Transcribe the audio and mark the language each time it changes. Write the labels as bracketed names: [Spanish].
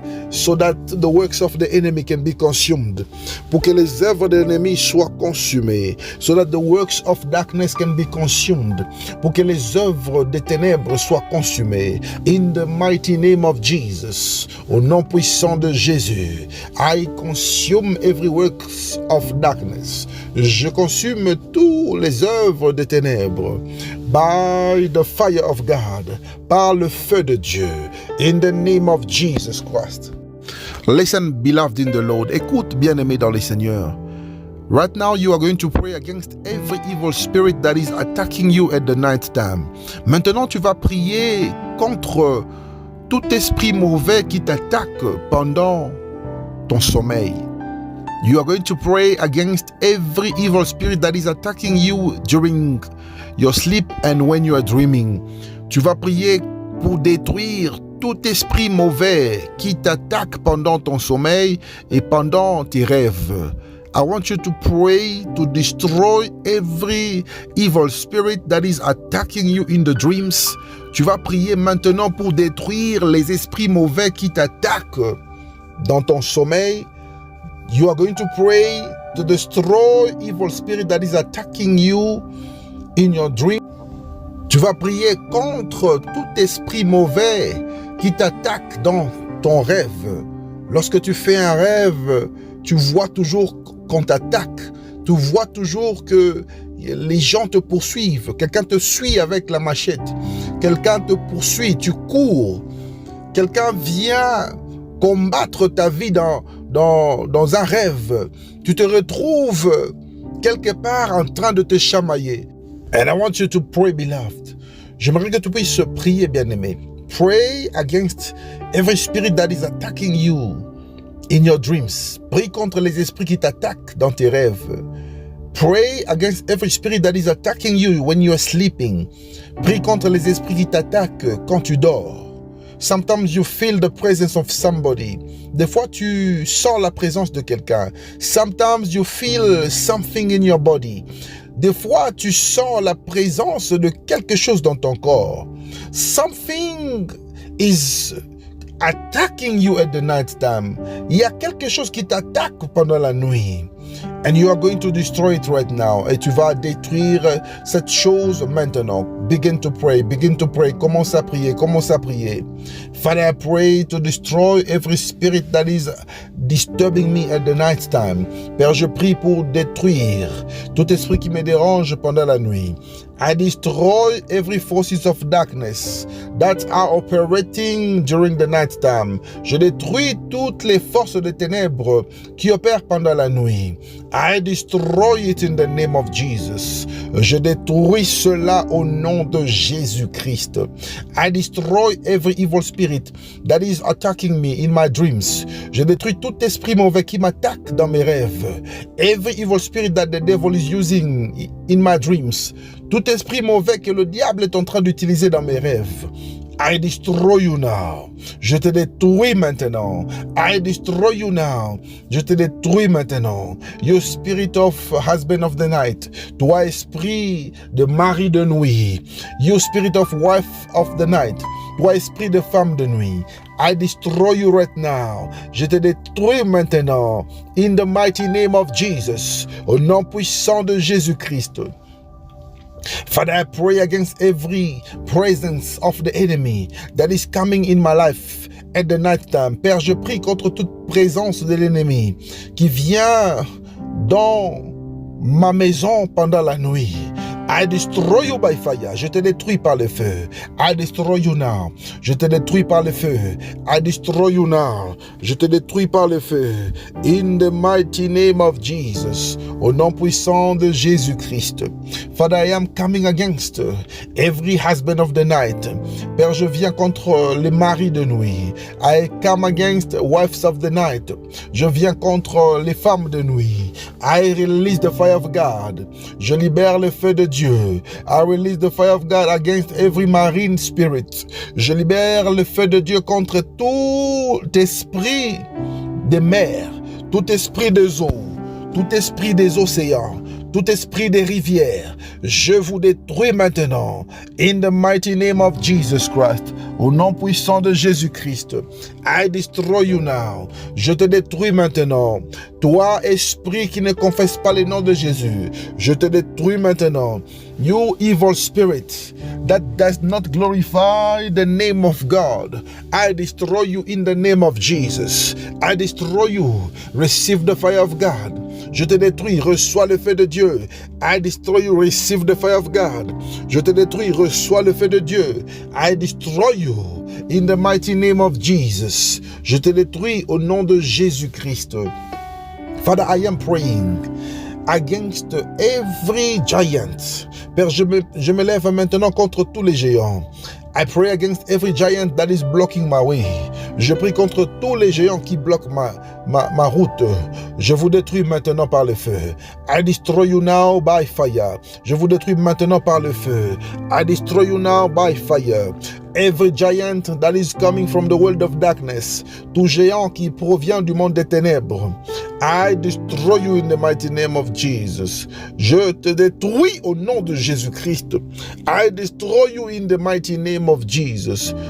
[English] So that the works of the enemy can be consumed. [French] Pour que les œuvres de l'ennemi soient consumées. [English] So that the works of darkness can be consumed. [French] Pour que les œuvres des ténèbres soient consumées. [English] In the mighty name of Jesus. [French] Au nom puissant de Jésus. [English] I consume every works of darkness. [French] Je consume tous les œuvres des ténèbres. [English] By the fire of God. [French] Par le feu de Dieu. [English] In the name of Jesus Christ. Listen, beloved in the Lord. [French] Écoute, bien-aimé dans le Seigneur. [English] Right now, you are going to pray against every evil spirit that is attacking you at the night time. [French] Maintenant, tu vas prier contre tout esprit mauvais qui t'attaque pendant ton sommeil. [English] You are going to pray against every evil spirit that is attacking you during your sleep and when you are dreaming. [French] Tu vas prier pour détruire tout esprit mauvais qui t'attaque pendant ton sommeil et pendant tes rêves. [English] I want you to pray to destroy every evil spirit that is attacking you in the dreams. [French] Tu vas prier maintenant pour détruire les esprits mauvais qui t'attaquent dans ton sommeil. [English] You are going to pray to destroy evil spirit that is attacking you in your dream. [French] Tu vas prier contre tout esprit mauvais qui t'attaque dans ton rêve. Lorsque tu fais un rêve, tu vois toujours qu'on t'attaque. Tu vois toujours que les gens te poursuivent. Quelqu'un te suit avec la machette. Quelqu'un te poursuit, tu cours. Quelqu'un vient combattre ta vie dans un rêve. Tu te retrouves quelque part en train de te chamailler. [English] And I want you to pray, beloved. [French] J'aimerais que tu puisses prier, bien-aimé. [English] Pray against every spirit that is attacking you in your dreams. [French] Prie contre les esprits qui t'attaquent dans tes rêves. [English] Pray against every spirit that is attacking you when you are sleeping. [French] Prie contre les esprits qui t'attaquent quand tu dors. [English] Sometimes you feel the presence of somebody. [French] Des fois, tu sens la présence de quelqu'un. [English] Sometimes you feel something in your body. [French] Des fois, tu sens la présence de quelque chose dans ton corps. [English] Something is attacking you at the night time. [French] Il y a quelque chose qui t'attaque pendant la nuit. [English] And you are going to destroy it right now. [French] Et tu vas détruire cette chose maintenant. [English] Begin to pray, begin to pray. [French] Commence à prier, commence à prier. [English] Father, I pray to destroy every spirit that is disturbing me at the night time. [French] Père, je prie pour détruire tout esprit qui me dérange pendant la nuit. [English] I destroy every forces of darkness that are operating during the night time. [French] Je détruis toutes les forces de ténèbres qui opèrent pendant la nuit. [English] I destroy it in the name of Jesus. [French] Je détruis cela au nom de Jésus-Christ. [English] I destroy every evil spirit that is attacking me in my dreams. [French] Je détruis tout esprit mauvais qui m'attaque dans mes rêves. [English] Every evil spirit that the devil is using in my dreams. [French] Tout esprit mauvais que le diable est en train d'utiliser dans mes rêves. [English] I destroy you now. [French] Je te détruis maintenant. [English] I destroy you now. [French] Je te détruis maintenant. [English] You spirit of husband of the night. [French] Toi esprit de mari de nuit. [English] You spirit of wife of the night. [French] Toi esprit de femme de nuit. [English] I destroy you right now. [French] Je te détruis maintenant. [English] In the mighty name of Jesus. [French] Au nom puissant de Jésus-Christ. [English] Father, I pray against every presence of the enemy that is coming in my life at the night time. [French] Père, je prie contre toute présence de l'ennemi qui vient dans ma maison pendant la nuit. [English] I destroy you by fire. [French] Je te détruis par le feu. [English] I destroy you now. [French] Je te détruis par le feu. [English] I destroy you now. [French] Je te détruis par le feu. [English] In the mighty name of Jesus. [French] Au nom puissant de Jésus-Christ. [English] Father, I am coming against every husband of the night. [French] Père, je viens contre les maris de nuit. [English] I come against wives of the night. [French] Je viens contre les femmes de nuit. [English] I release the fire of God. [French] Je libère le feu de Dieu. [English] I release the fire of God against every marine spirit. [French] Je libère le feu de Dieu contre tout esprit des mers, tout esprit des eaux, tout esprit des océans, tout esprit des rivières. Je vous détruis maintenant. [English] In the mighty name of Jesus Christ. [French] Au nom puissant de Jésus-Christ. [English] I destroy you now. [French] Je te détruis maintenant. Toi, esprit qui ne confesse pas le nom de Jésus, je te détruis maintenant. [English] You evil spirit that does not glorify the name of God, I destroy you in the name of Jesus. I destroy you. Receive the fire of God. [French] Je te détruis, reçois le feu de Dieu. [English] I destroy you, receive the fire of God. [French] Je te détruis, reçois le feu de Dieu. [English] I destroy you in the mighty name of Jesus. [French] Je te détruis au nom de Jésus-Christ. [English] Father, I am praying against every giant. [French] Père, je me lève maintenant contre tous les géants. [English] I pray against every giant that is blocking my way. [French] Je prie contre tous les géants qui bloquent ma route. Je vous détruis maintenant par le feu. [English] I destroy you now by fire. [French] Je vous détruis maintenant par le feu. [English] I destroy you now by fire. Every giant that is coming from the world of darkness. [French] Tout géant qui provient du monde des ténèbres. [English] I destroy you in the mighty name of Jesus. [French] Je te détruis au nom de Jésus-Christ. [English] I destroy you in the mighty name of Jesus.